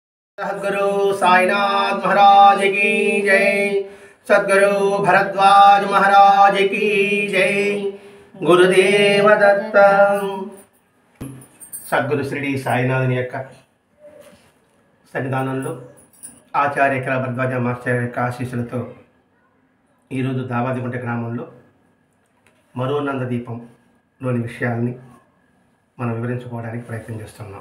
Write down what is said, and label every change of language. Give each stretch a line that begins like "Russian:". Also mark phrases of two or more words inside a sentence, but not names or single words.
Hindi: सद्गुरु साईनाथ महाराज की जय। सद्गुरु भरद्वाज महाराज की जय। गुरुदेव दत्त।
Telugu: సద్గురు శ్రీ సాయినాథుని యొక్క సన్నిధానంలో ఆచార్య కళ భరద్వాజ మాస్టర్ యొక్క ఆశీస్సులతో ఈరోజు దావాదిగుంట గ్రామంలో మరో నందదీపంలోని విషయాల్ని మనం వివరించుకోవడానికి ప్రయత్నం చేస్తున్నాం.